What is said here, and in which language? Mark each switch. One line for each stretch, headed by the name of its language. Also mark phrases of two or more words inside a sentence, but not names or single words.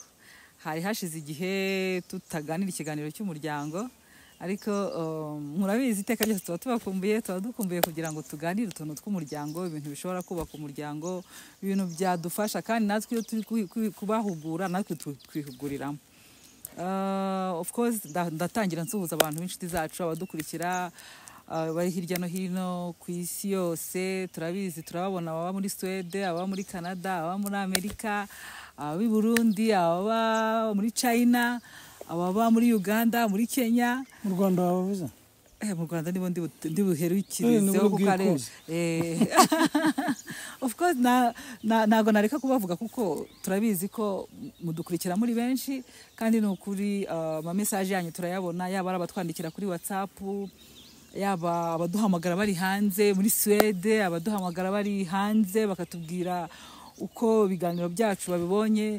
Kinyarwanda: Hari hashize igihe tutaganira ikiganiro cy'umuryango ariko murabizi iteka ryose tuba dukumbuye kugira ngo tuganire utuntu tw'umuryango, ibintu bishobora kubaka umuryango, ibintu byadufasha kandi natwe iyo turi kubahugura natwe twihuguriramo.
English: Of course
Kinyarwanda: ndatangira nsuhuza abantu b'inshuti zacu abadukurikira bari hirya no hino ku isi yose. Turabizi turababona ababa muri Sweden, ababa muri Canada, ababa muri Amerika, ababa i Burundi, ababa muri China, ababa muri Uganda, muri Kenya. Mu Rwanda bavuze mu Rwanda nibo ndi buherukirizeho kuko
English: of course
Kinyarwanda: nago nareka kubavuga kuko turabizi ko mudukurikira muri benshi kandi no kuri ama message yanyu turayabona, yaba arabatwandikira kuri WhatsApp, yaba abaduhamagara bari hanze muri Sweden, abaduhamagara bari hanze bakatubwira uko ibiganiro byacu babibonye.